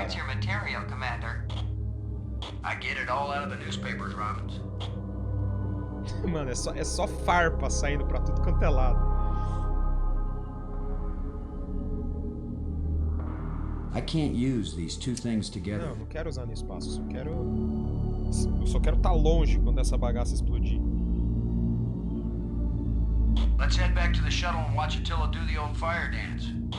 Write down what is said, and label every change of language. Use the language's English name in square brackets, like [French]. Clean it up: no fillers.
[English] writes your material, Commander? I get it all out of the newspapers, Robbins. [Portuguese] Mano, é só farpa saindo pra tudo quanto é lado. [English] I can't use these two things together. [Portuguese] Não quero usar no espaço. Eu só quero estar longe quando essa bagaça explodir. [English] Let's head back to the shuttle and watch Attila do the old fire dance.